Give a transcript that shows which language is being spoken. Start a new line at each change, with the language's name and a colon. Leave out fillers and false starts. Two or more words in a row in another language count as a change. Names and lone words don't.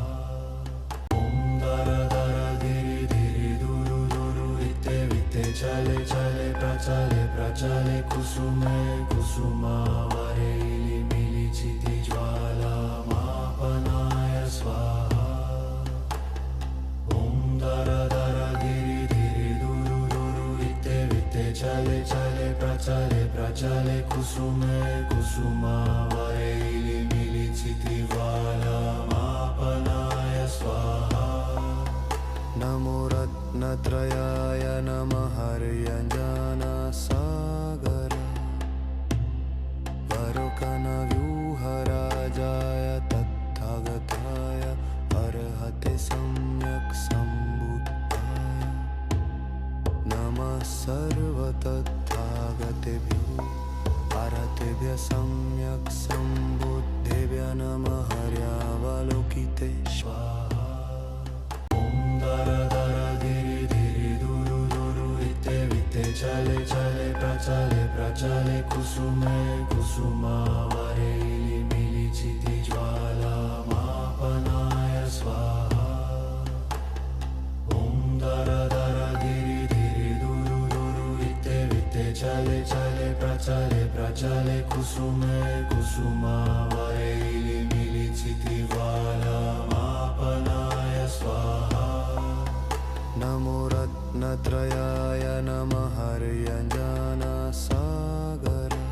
Sanskrit: दर दर धिरि धिरि दुरु दुरु वित्ते वित्ते चले चले प्रचले कुसुमे कुसुमावरेली मिलिचिति ज्वालामापनाय स्वाहा। ॐ दर दर धिरि धिरि दुरु दुरु वित्ते वित्ते चले चले प्रचले कुसुमे कुसुमावरेली मिलिचिति ज्वालामापनाय स्वाहा। नमो रत्नत्रयाय नमः हर्यञ्जनसागर वरुकनव्यूहराजाय तत्थागताय अर्हते सम्यक् सम्बुद्धाय नमः सर्वतत्थागतेभ्यो अर्हतेभ्यः सम्यक् सम्बुद्धेभ्यः नमः हर्यावलोकिते स्वाहा। दर दर धिरि धिरि दुरु दुरु वित्ते वित्ते चले चले प्रचले कुसुमे कुसुमावरेली मिलिचिति ज्वालामापनाय स्वाहा। ॐ दर दर धिरि धिरि दुरु दुरु वित्ते वित्ते चले चले प्रचले कुसुमे कुसुमावरेली मिलिचिति ज्वालामापनाय स्वाहा। नमो रत्नत्रयाय नमः हर्यञ्जनसागर